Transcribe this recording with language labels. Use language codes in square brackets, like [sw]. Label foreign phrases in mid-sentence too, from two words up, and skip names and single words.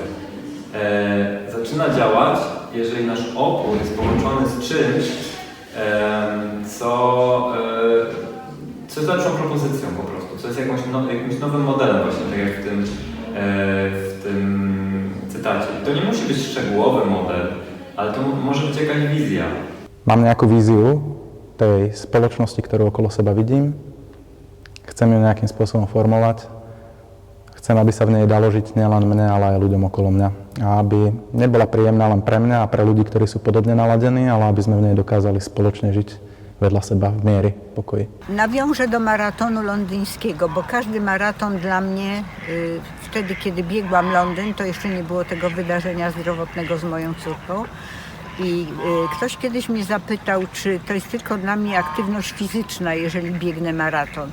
[pl] Zaczyna działać, jeżeli nasz opór jest połączony z czymś, co jest lepszą propozycją po prostu, co jest jakimś nowym modelem właśnie, tak jak w tym cytacie. To nie musi być szczegółowy model, ale to może być jakaś wizja. [sk] Mám nejakú víziu tej spoločnosti, ktorú okolo seba vidím. Chcem ju nejakým spôsobom formovať. Chcem, aby sa v nej dalo žiť nielen mne, ale aj ľuďom okolo mňa. A aby nebola príjemná len pre mňa a pre ľudí, ktorí sú podobne naladení, ale aby sme v nej dokázali spoločne žiť vedľa seba w miery, pokoji. [pl] Nawiążę do maratonu londyńskiego, bo każdy maraton dla mnie, wtedy kiedy biegłam Londyn, to jeszcze nie było tego wydarzenia zdrowotnego z moją córką. I ktoś kiedyś mnie zapytał, czy to jest tylko dla mnie aktywność fizyczna, jeżeli biegnę maraton.